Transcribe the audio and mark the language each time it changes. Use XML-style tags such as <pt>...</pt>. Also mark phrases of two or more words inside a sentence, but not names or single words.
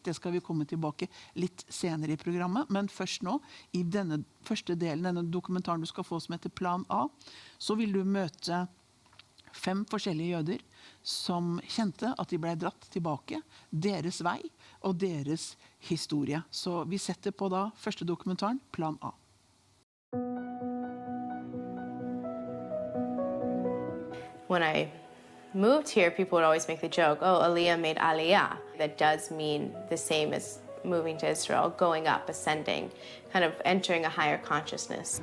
<no>Det skal vi komme tilbake litt senere i programmet, men først nå, i denne første delen, denne dokumentaren du skal få som heter Plan A, så vil du møte 5 forskjellige jøder som kjente at de ble dratt tilbake, deres vei og deres historie. Så vi setter på da første dokumentaren, Plan A.</no> <en>When I moved here, people would always make the joke, oh, Aliya made Aliya. That does mean the same as moving to Israel, going up, ascending, kind of entering a higher consciousness.</en>